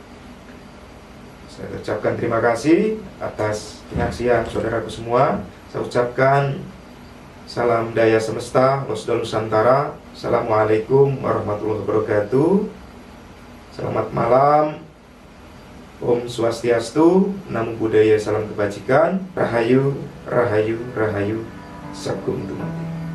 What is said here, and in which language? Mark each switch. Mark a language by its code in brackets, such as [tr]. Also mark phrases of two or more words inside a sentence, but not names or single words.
[id] Saya ucapkan terima kasih atas penyaksian saudaraku semua. Saya ucapkan salam Daya Semesta, Losdol Nusantara. [ar] السلام عليكم ورحمة الله وبركاته. [id] Selamat malam. [sa] Om Swastiastu, [pi] Namo Buddhaya, [id] salam kebajikan. Rahayu, Rahayu, Rahayu. Sakum Tumati.